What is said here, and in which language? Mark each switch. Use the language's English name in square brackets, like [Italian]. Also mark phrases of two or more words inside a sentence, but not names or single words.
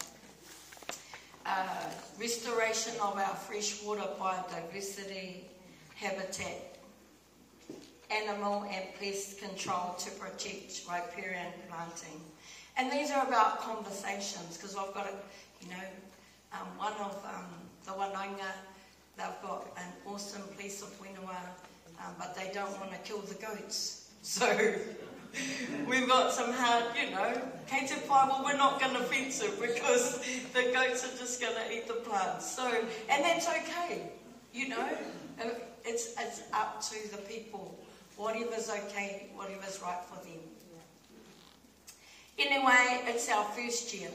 [English] Restoration of our freshwater biodiversity, habitat, animal and pest control to protect riparian planting. And these are about conversations, because I've got one of the Whenua, they've got an awesome piece of Whenua, but they don't want to kill the goats. So we've got some hard, [Māori] kei te pai, [English] well, we're not going to fence it because the goats are just going to eat the plants. So, and that's okay, it's up to the people. Whatever's okay, whatever's right for them. Anyway, it's our first year.